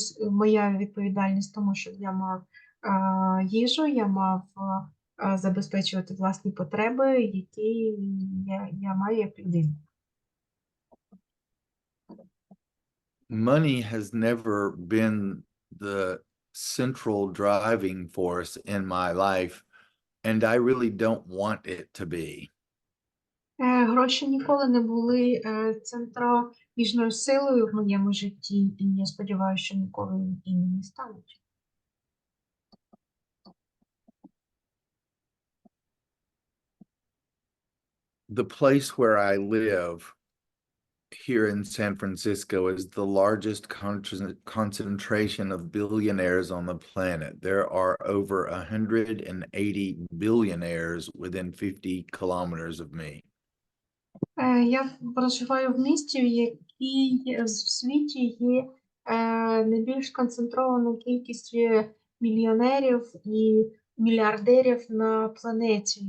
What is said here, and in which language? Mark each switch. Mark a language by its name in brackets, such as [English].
[Ukrainian] моя відповідальність, тому що я мав їжу, я мав забезпечувати власні потреби, які я маю як людина. [English] Money has never been the central driving force in my life, and I really don't want it to be. [Ukrainian] Гроші ніколи не були центробіжною силою в моєму житті, і я сподіваюся, що ніколи і не стануть. [English] The place where I live here in San Francisco is the largest concentration of billionaires on the planet. There are over 180 billionaires within 50 kilometers of me. [Ukrainian] Я проживаю в місті, в якій в світі є найбільш концентрована кількість мільйонерів і мільярдерів на планеті.